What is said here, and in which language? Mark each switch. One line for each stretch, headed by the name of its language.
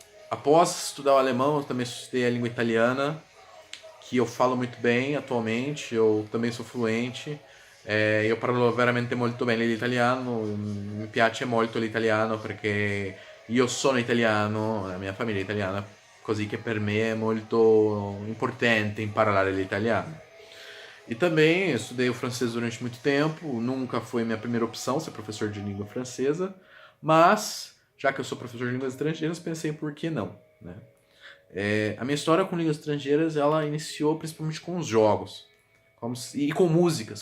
Portuguese: Após estudar o alemão, eu também estudei a língua italiana, que eu falo muito bem atualmente. Eu também sou fluente.
Italian: Io parlo veramente molto bene l'italiano, mi piace molto l'italiano perché io sono italiano, la mia famiglia è italiana, così che per me è molto importante imparare l'italiano.
Portuguese: E também estudei o francês durante muito tempo, nunca foi minha primeira opção ser professor de língua francesa, mas já que eu sou professor de línguas estrangeiras, pensei por que não, né? A minha história com línguas estrangeiras ela iniciou principalmente com os jogos e com músicas.